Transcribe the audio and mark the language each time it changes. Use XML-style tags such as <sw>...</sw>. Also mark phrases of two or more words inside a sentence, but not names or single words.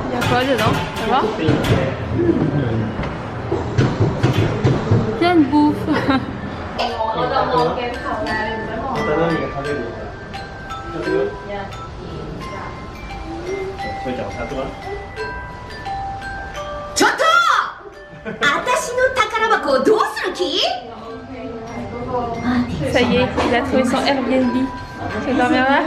<fr>quoi dedans? Ça va? Plein de bouffe.</fr> <ja>ちょっと私の宝箱をどうする気</ja> <fr>Ça y est, il a trouvé son Airbnb. Tu veux dormir là?</fr>